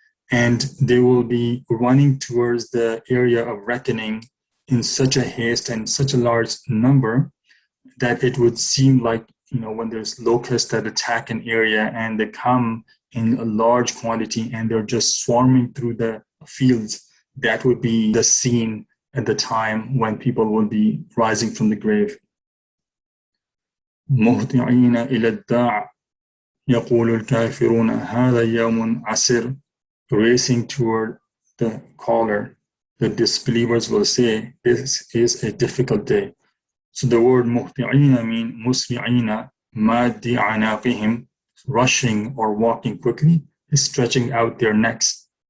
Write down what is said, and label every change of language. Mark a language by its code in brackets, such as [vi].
[en] And they will be running towards the area of reckoning in such a haste and such a large number that it would seem like, when there's locusts that attack an area and they come in a large quantity and they're just swarming through the fields, that would be the scene at the time when people will be rising from the grave. [ar] مهطعين إلى الداع يقول الكافرون هذا يوم عسير. [en] Racing toward the caller, the disbelievers will say, this is a difficult day. So the word مهطعين means [ar] مسرعين ماد عناقهم, [en] rushing or walking quickly, is stretching out their necks.